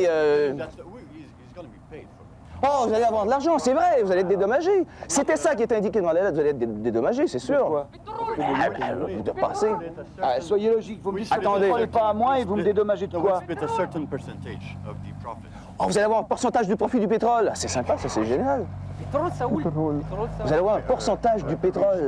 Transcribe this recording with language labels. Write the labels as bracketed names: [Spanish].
[English] He's going to be paid for it. [French] Oh, vous allez avoir de l'argent, c'est vrai, vous allez être dédommagé. C'était ça qui était indiqué dans la lettre, vous allez être dédommagé, c'est sûr. Quoi De passer. Ah, soyez logique, vous me dites Attendez. que vous ne parlez pas à moi et vous me dédommagez de [English] No, [French] quoi? [English] we split a certain percentage of the profit. [French] Oh, vous allez avoir un pourcentage du profit du pétrole. C'est sympa, ça c'est génial. Pétrole Saoul. Vous allez avoir un pourcentage du pétrole.